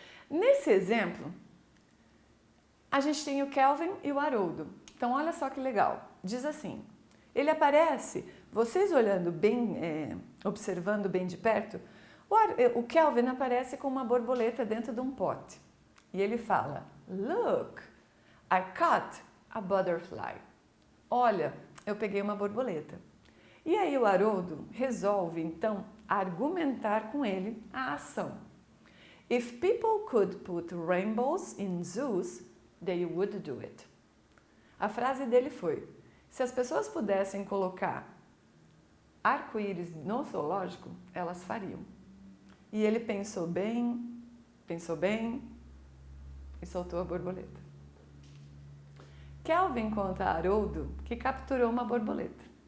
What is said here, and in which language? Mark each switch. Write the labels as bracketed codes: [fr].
[pt] Nesse exemplo, a gente tem o Kelvin e o Haroldo. Então, olha só que legal. Diz assim, ele aparece, vocês olhando bem, observando bem de perto, o Kelvin aparece com uma borboleta dentro de um pote. E ele fala, [en] look, I caught a butterfly. [pt] Olha, eu peguei uma borboleta. E aí o Haroldo resolve, então, argumentar com ele a ação. [en] If people could put rainbows in zoos, they would do it. [pt] A frase dele foi, se as pessoas pudessem colocar arco-íris no zoológico, elas fariam. E ele pensou bem e soltou a borboleta. Kelvin conta a Haroldo que capturou uma borboleta.